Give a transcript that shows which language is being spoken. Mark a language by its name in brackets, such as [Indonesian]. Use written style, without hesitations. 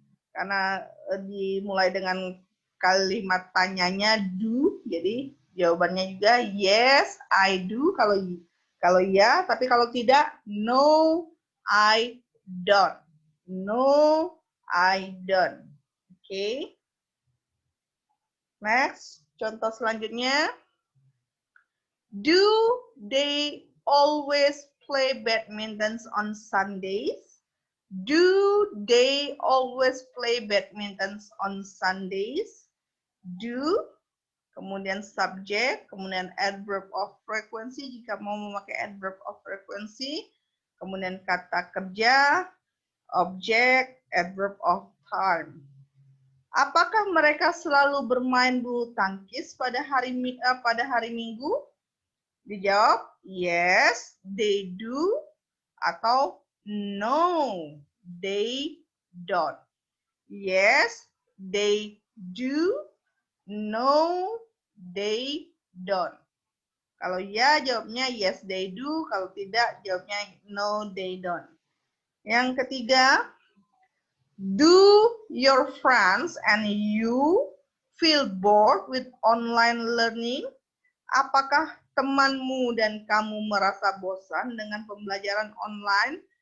[Indonesian] Karena dimulai dengan kalimat tanyanya do, jadi jawabannya juga [English] yes, I do [Indonesian] kalau ya, tapi kalau tidak [English] no, I don't. No, I don't. Oke. [Indonesian] Next, contoh selanjutnya. [English] Do they always play badminton on Sundays? Do they always play badminton on Sundays? [Indonesian] Do, kemudian subject, kemudian adverb of frequency jika mau memakai adverb of frequency, kemudian kata kerja, object, adverb of time. Apakah mereka selalu bermain bulu tangkis pada hari Minggu? Dijawab [English] yes, they do, [Indonesian] atau [English] no, they don't. Yes, they do. No, they don't. [Indonesian] Kalau ya, jawabnya [English] yes, they do. [Indonesian] Kalau tidak, jawabnya [English] no, they don't. [Indonesian] Yang ketiga, [English] do your friends and you feel bored with online learning? [Indonesian] Apakah temanmu dan kamu merasa bosan dengan pembelajaran online?